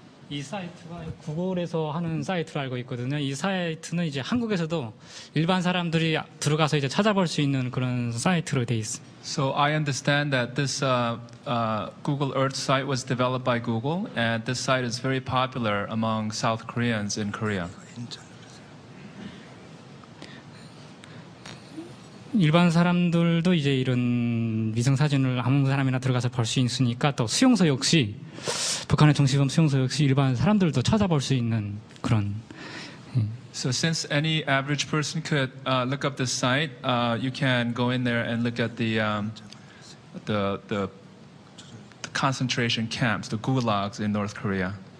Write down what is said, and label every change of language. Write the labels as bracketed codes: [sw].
[ko] 이 사이트가 구글에서 하는 사이트로 알고 있거든요. 이 사이트는 이제 한국에서도 일반 사람들이 들어가서 이제 찾아볼 수 있는 그런 사이트로 돼 있습니다. [en] So I understand that this Google Earth site was developed by Google, and this site is very popular among South Koreans in Korea. [ko] 일반 사람들도 이제 이런 위성 사진을 아무 사람이나 들어가서 볼 수 있으니까 또 수용소 역시 북한의 정치범 수용소 역시 일반 사람들도 찾아볼 수 있는 그런. [en] So since any average person could look up this site, you can go in there and look at the concentration camps, the gulags in North Korea.